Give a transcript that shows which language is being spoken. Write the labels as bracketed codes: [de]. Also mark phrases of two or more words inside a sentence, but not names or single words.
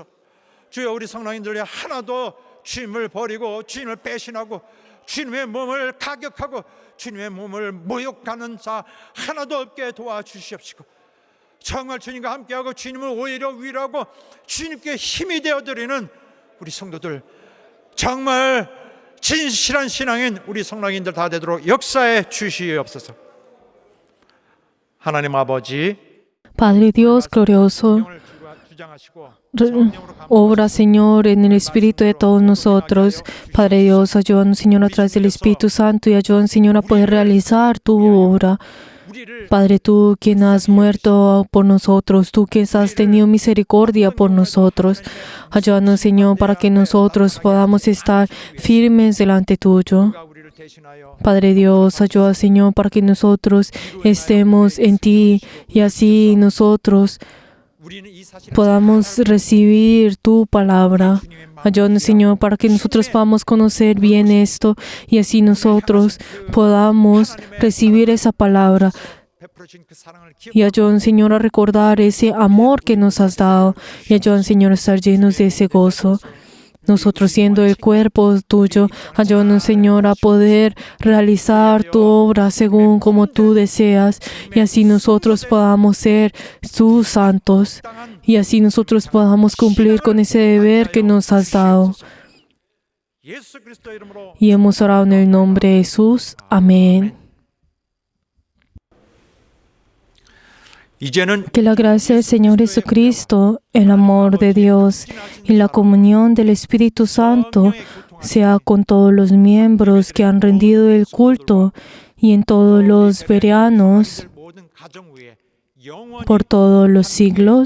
[ko] 주여 우리 성랑인들이 하나도 주님을 버리고 주님을 배신하고 주님의 몸을 가격하고 주님의 몸을 모욕하는 자 하나도 없게 도와주시옵시고 정말 주님과 함께하고 주님을 오히려 위로하고 주님께 힘이 되어드리는 우리 성도들 정말 진실한 신앙인 우리 성랑인들 다 되도록 역사해 주시옵소서. 하나님 아버지 [es] Padre Dios glorioso, [ko] 영을 주장하시고 성령으로 [es] obra, Señor, en el Espíritu de todos nosotros. Padre Dios, ayúdanos, Señor, a través del Espíritu Santo y ayúdanos, Señor, a poder realizar tu obra. [ko] 우리를 [es] Padre, tú quien has muerto por nosotros, tú quien has tenido misericordia por nosotros, ayúdanos, Señor, para que nosotros podamos estar firmes delante tuyo. [ko] 우리를 대신하여 [es] Padre Dios, ayuda, Señor, para que nosotros estemos en ti y así nosotros [ko] 우리는 이 사실을 [es] podamos recibir tu palabra. Ayúdanos, Señor, para que nosotros podamos conocer bien esto y así nosotros podamos recibir esa palabra. [ko] 베풀어진 그 사랑을 [es] Y ayúdanos, Señor, a recordar ese amor que nos has dado. Y ayúdanos, Señor, a estar llenos de ese gozo. nosotros siendo el cuerpo tuyo, ayúdanos, Señor, a poder realizar tu obra según como tú deseas, y así nosotros podamos ser tus santos, y así nosotros podamos cumplir con ese deber que nos has dado. [ko] 예수 그리스도 이름으로 [es] Y hemos orado en el nombre de Jesús. Amén. [ko] 이제는 [es] Que la gracia del Señor Jesucristo, el amor de Dios y la comunión del Espíritu Santo sea con todos los miembros que han rendido el culto y en todos los bereanos [ko] 모든 가정 위에 영원히 [es] por todos los siglos.